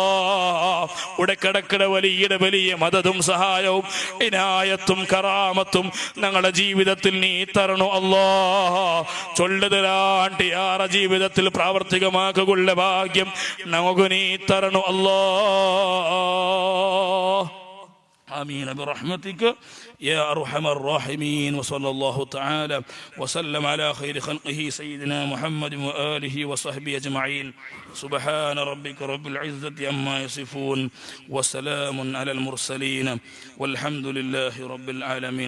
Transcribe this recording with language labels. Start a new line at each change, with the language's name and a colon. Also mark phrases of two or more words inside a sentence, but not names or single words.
Malayalam: ഉടക്കിടക്കിട വലിയ മദതും സഹായവും ഇനായത്തും കറാമത്തും ഞങ്ങളുടെ ജീവിതത്തിൽ നീ തരണു അല്ലാ. ചൊല്ലുതരാണ്ട് യാറ ജീവിതത്തിൽ പ്രാവർത്തികമാക്കുള്ള ഭാഗ്യം നമുക്ക് നീ തരണു അല്ലാ.
Arabic: آمين برحمتك يا أرحم الراحمين. وصلى الله تعالى وسلم على خير خلقه سيدنا محمد وآله وصحبه أجمعين. سبحان ربك رب العزة عما يصفون وسلام على المرسلين والحمد لله رب العالمين.